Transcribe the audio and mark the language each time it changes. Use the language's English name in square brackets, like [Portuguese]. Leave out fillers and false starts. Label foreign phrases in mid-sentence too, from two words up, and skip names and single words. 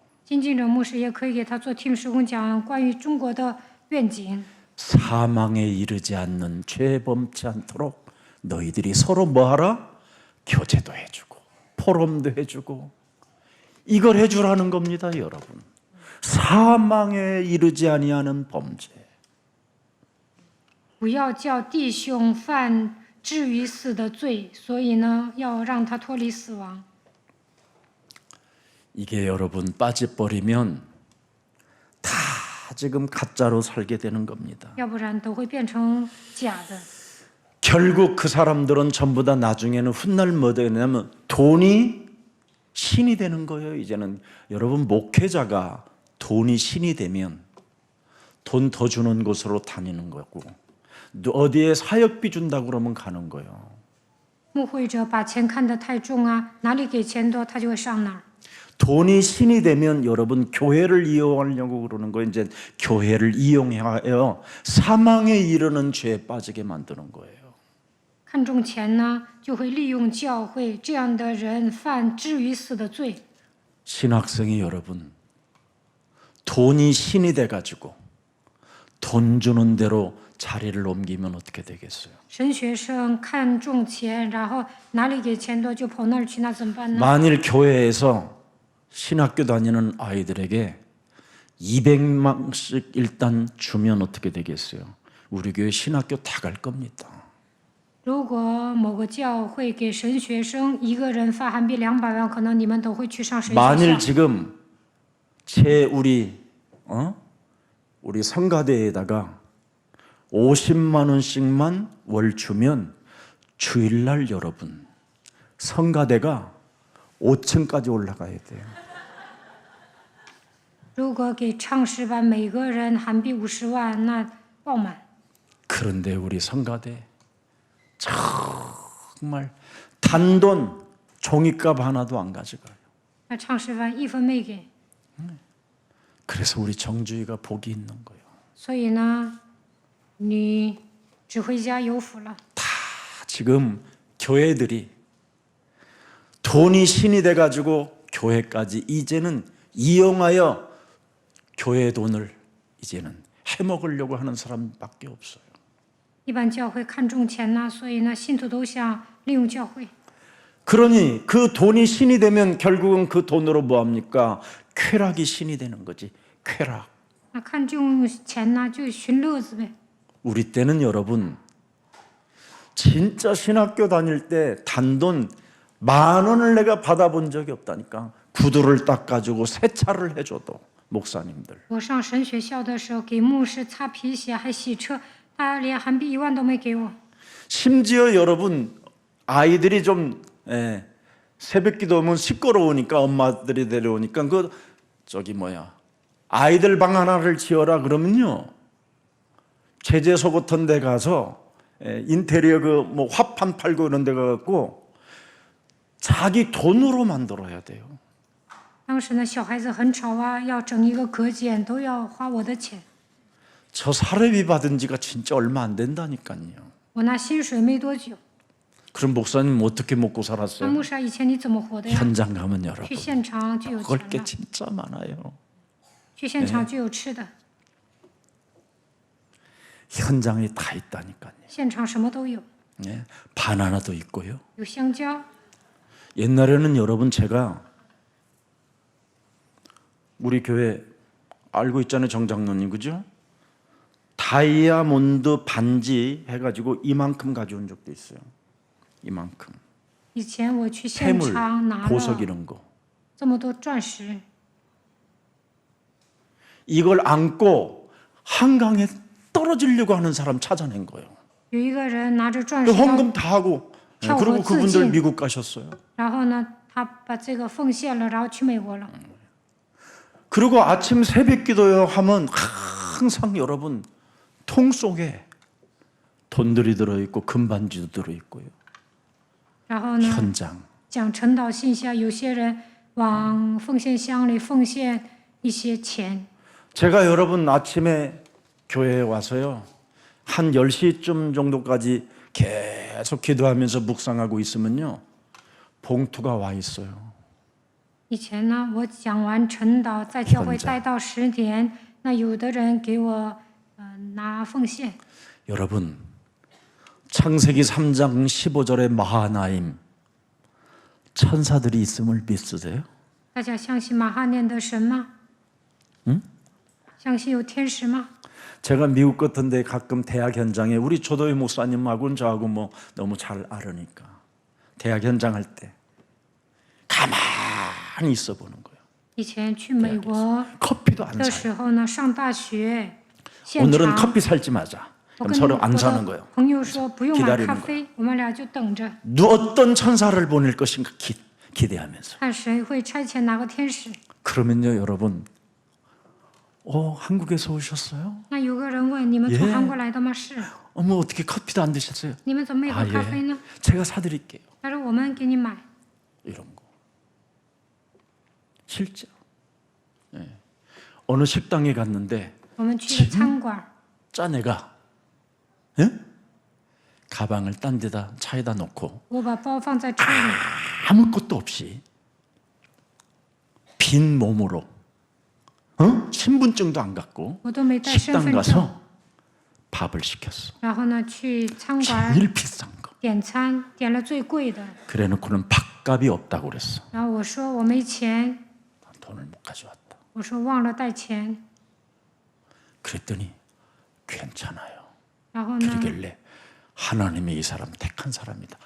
[Chinese] 金敬哲牧师也可以给他做 team 施工，讲关于中国的愿景。 [Korean] 사망에 이르지 않는 죄 범치 않도록 너희들이 서로 뭐하라? 교제도 해주고 포럼도 해주고 이걸 해주라는 겁니다, 여러분. 사망에 이르지 아니하는 범죄. [Chinese] 不要叫弟兄犯至于死的罪，所以呢，要让他脱离死亡。 [Korean] 이게 여러분 빠져버리면 다 지금 가짜로 살게 되는 겁니다. [Chinese] 要不然都会变成假的。 [Korean] 결국 그 사람들은 전부 다 나중에는 훗날 뭐 되냐면 돈이 신이 되는 거예요. 이제는 여러분 목회자가 돈이 신이 되면 돈 더 주는 곳으로 다니는 거고 어디에 사역비 준다고 그러면 가는 거예요. [Chinese] 牧会者把钱看得太重啊，哪里给钱多，他就会上哪儿。 [Korean] 돈이 신이 되면 여러분 교회를 이용하려고 그러는 거예요. 이제 교회를 이용하여 사망에 이르는 죄에 빠지게 만드는 거예요. [Chinese] 看重钱呢，就会利用教会，这样的人犯至于死的罪。 [Korean] 신학생이 여러분 돈이 신이 돼가지고 돈 주는 대로 자리를 옮기면 어떻게 되겠어요? [Chinese] 神学生看重钱，然后哪里给钱多就跑那儿去，那怎么办呢？ [Korean] 만일 교회에서 신학교 다니는 아이들에게 200만씩 일단 주면 어떻게 되겠어요? 우리 교회 신학교 다 갈 겁니다. [Chinese] 如果某个教会给神学生一个人发韩币200万，可能你们都会去上神学 [Korean] 만일 [Chinese] 校。 [Korean] 지금 우리 성가대에다가 50만 원씩만 월 주면 주일날 여러분 성가대가 5층까지 올라가야 돼요. [Chinese] 如果给唱诗班每个人韩币50万，那爆满。 [Korean] 그런데 우리 성가대 정말 단돈 종이값 하나도 안 가져가요. [Chinese] 那唱诗班1分没给， [Korean] 그래서 우리 정주희가 복이 있는 거예요. [Chinese] 所以呢，你指挥家有福了。 [Korean] 다 지금 교회들이 돈이 신이 돼가지고 교회까지 이제는 이용하여 교회 돈을 이제는 해먹으려고 하는 사람밖에 없어요. [Chinese] 一般教会看重钱呢，所以呢，信徒都想利用教会。 [Korean] 그러니 그 돈이 신이 되면 결국은 그 돈으로 뭐합니까? 쾌락이 신이 되는 거지. 쾌락. [Chinese] 那看重钱呢，就寻乐子呗。 [Korean] 우리 때는 여러분 진짜 신학교 다닐 때 단돈 10,000원을 내가 받아본 적이 없다니까. 구두를 닦아주고 세차를 해줘도 목사님들. [Chinese] 我上神学校的时候，给牧师擦皮鞋，还洗车，他连韩币1万都没给我。 [Korean] 심지어 여러분 아이들이 좀 새벽기도 오면 시끄러우니까 엄마들이 데려오니까 그 저기 뭐야 아이들 방 하나를 지어라 그러면요 제재소 같은 데 가서 인테리어 그 뭐 화판 팔고 이런 데 가갖고 자기 돈으로 만들어야 돼요. [Chinese] 当时呢，小孩子很吵啊，要整一个隔间都要花我的钱。 [Korean] 저 사례비 받은 지가 진짜 얼마 안 된다니까요. [Chinese] 我拿薪水没多久。 [Korean] 그럼 목사님 어떻게 먹고 [Chinese] 那 [Korean] 살았어요? [Chinese] 牧师，以前你怎么活的呀？ [Korean] 현장 가면 [Chinese] 去 [Korean] 여러분 [Chinese] 现场就有 [Korean] 먹을 [Chinese] 钱 [Korean] 게 [Chinese] 了， [Korean] 진짜 많아요. [Chinese] 去现场就有吃的， [Korean] 현장에 다 있다니까요. [Chinese] 现场什么都有， [Korean] 예, 바나나도 있고요. [Chinese] 有香蕉。 [Korean] 옛날에는 여러분 제가 우리 교회 알고 있잖아요 정장로님 그죠? 다이아몬드 반지 해가지고 이만큼 가져온 적도 있어요. 이만큼 [Chinese] 以前我去现 [Korean] 폐물 [Chinese] 场拿 [Korean] 보석 [Chinese] 了 [Korean] 이런 거 [Chinese] 这么多钻石， [Korean] 이걸 안고 한강에 떨어지려고 하는 사람 찾아낸 거예요. [Chinese] 有一个人拿着钻 [Korean] 그 [Chinese] 石要， [Korean] 헌금 다 하고 예, 그리고 그분들 미국 가셨어요. [Chinese] 然后呢，他把这个奉献了，然后去美国了。 [Korean] 그리고 아침 새벽 기도요 하면 항상 여러분 통 속에 돈들이 들어있고 금반지도 들어있고요. [Chinese] 然后呢， [Korean] 현장 [Chinese] 讲晨祷信箱，有些人往奉献箱里奉献一些钱。 [Korean] 제가 여러분 아침에 교회에 와서요 한 10시쯤 정도까지 계속 기도하면서 묵상하고 있으면요 봉투가 와 있어요. [Chinese] 以前呢，我讲完晨祷，在教会待到10点，那有的人给我拿奉献。 [Korean] 여러분 창세기 3장 15절에 마하나임 천사들이 있음을 믿으세요? [Chinese] 大家相信马哈念的神吗？相信有天使吗？ [Korean] 제가 미국 같은 데 가끔 대학 현장에 우리 조도희 목사님하고는 저하고 뭐 너무 잘 알으니까 대학 현장 할 때 가만히 있어 보는 거예요. [Chinese] 以前去美国 [Korean] 커피도 안 [Chinese] 的 [Korean] 사요. [Chinese] 时候呢，上大学现 [Korean] 오늘은 [Chinese] 场， [Korean] 커피 살지 마자. [Chinese] 我 [Korean] 그럼 [Chinese] 跟 [Korean] 서로 [Chinese] 我 [Korean] 안 사는 [Chinese] 的 [Korean] 거예요. [Chinese] 朋友说不用买 [Korean] 기다리는 [Chinese] 咖啡，我们俩就等着 [Korean] 어떤 천사를 보낼 것인가 기대하면서. [Chinese] 看谁会差遣哪个天使。 [Korean] 그러면요 여러분 한국에서 오셨어요? [Chinese] 那有个人问你们从韩国来的吗？是。 [Korean] 어머 어떻게 커피도 안 드셨어요? [Chinese] 你们怎么没喝咖啡呢？ [Korean] 제가 사드릴게요. [Chinese] 他说我们给你买。 [Korean] 이런 거. 실제로. 예. 어느 식당에 갔는데 [Chinese] 我们去了餐馆， [Korean] 짜내가 예? 가방을 딴 데다 차에다 놓고 [Chinese] 我把包放在车里， [Korean] 아무것도 없이 빈 몸으로 신분증도 안 갖고 [Chinese] 我都没带身 [Korean] 식당 [Chinese] 份证。 [Korean] 가서 밥을 시켰어. [Chinese] 然后呢，去餐馆 [Korean] 제일 비싼 거. [Chinese] 点餐，点了最贵的。 [Korean] 그래놓고는 밥값이 없다고 그랬어. [Chinese] 然后我说我没钱， [Korean] 돈을 못 가져왔다. [Chinese] 我说忘了带钱。 [Korean] 그랬더니 괜찮아요. [Chinese] 然后呢， [Korean] 그러길래 하나님이 이 사람 택한 사람이다.